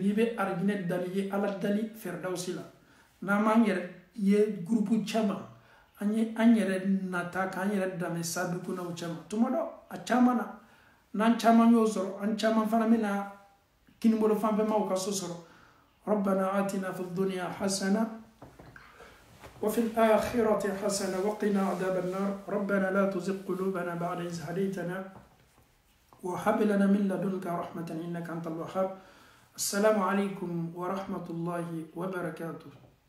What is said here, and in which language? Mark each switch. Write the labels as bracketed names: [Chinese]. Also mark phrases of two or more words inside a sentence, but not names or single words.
[Bambara] n'i bɛ arijinɛ dali ye ala dali firdausi la n'an m'an yɛrɛ ye gurupu cɛma an yɛrɛ nata k'an yɛrɛ dame sabikunaw cɛma tuma dɔ a caman na n'an caman y'o sɔrɔ an caman fana bɛna kinibolo fanfɛmaw ka so sɔrɔ [Arabic] ربنا آتنا في الدنيا حسنة وفي الآخرة حسنة وقنا عذاب النار ربنا لا تزغ قلوبنا بعد إذ هديتنا وهب لنا من لدنك رحمة إنك أنت الوهاب السلام عليكم ورحمة الله وبركاته